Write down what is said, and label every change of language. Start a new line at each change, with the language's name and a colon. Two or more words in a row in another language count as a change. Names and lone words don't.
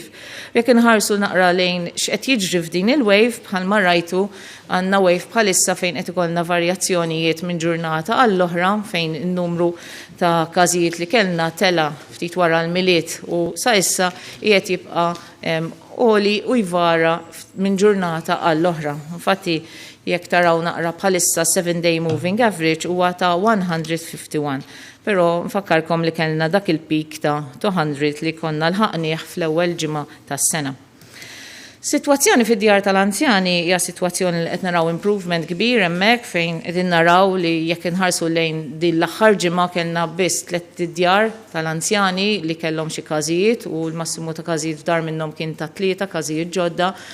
Maltese: Jekk inħarsu naqra lejn x'qed jiġri f'din il-wave bħalma rajtu għandna wave bħalissa fejn qed ikollna varjazzjonijiet minn ġurnata għall-oħra fejn in-numru ta' każijiet li kellna tela ftit wara l-miliet u sa issa qiegħed jibqa' għoli u jvara minn ġurnata għall-oħra. Infatti jekk taraw naqra bħalissa
English: 7-day moving average
Maltese: huwa ta' 151. Però nfakkarkom li kellna dak il-peak ta' 200 li konna l-ħaqnieh fl-ewwel ġimgħa tas-sena. Sitwazzjoni fid-djar tal-anzjani hija sitwazzjoni li qed naraw improvement kbir hemmhekk fejn qegħdin naraw li jekk inħarsu lejn din l-aħħar ġimgħa kellna biss 3 djar tal-anzjani li kellhom xi każijiet u l-massimu ta' każijiet f'dar minnhom kien ta' 3 każijiet ġodda